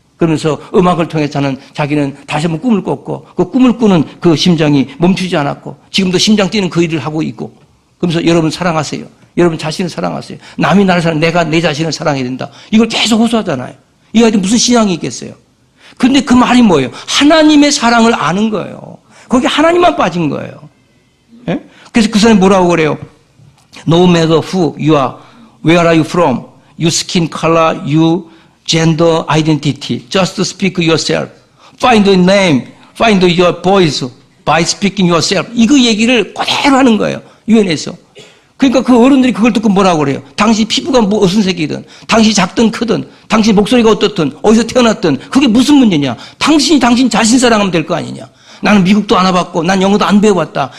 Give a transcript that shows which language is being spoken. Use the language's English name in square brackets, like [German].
[Korean] 그러면서 음악을 통해서는 자기는 다시 한번 꿈을 꿨고, 그 꿈을 꾸는 그 심장이 멈추지 않았고, 지금도 심장 뛰는 그 일을 하고 있고, 그러면서 여러분 사랑하세요. 여러분 자신을 사랑하세요. 남이 나를 사랑, 내가 내 자신을 사랑해야 된다. 이걸 계속 호소하잖아요. 이 아이들 무슨 신앙이 있겠어요? 근데 그 말이 뭐예요? 하나님의 사랑을 아는 거예요. 거기 하나님만 빠진 거예요. 예? 그래서 그 사람이 뭐라고 그래요? [English] No matter who you are, where are you from, your skin color, you gender identity. Just speak yourself. Find a name. Find your voice by speaking yourself. [Korean] 이거 얘기를 그대로 하는 거예요. 유엔에서. 그러니까 그 어른들이 그걸 듣고 뭐라고 그래요? 당신 피부가 무슨 색이든, 당신이 작든 크든, 당신 목소리가 어떻든, 어디서 태어났든, 그게 무슨 문제냐? 당신이 당신 자신 사랑하면 될 거 아니냐? 나는 미국도 안 와봤고, 난 영어도 안 배워봤다.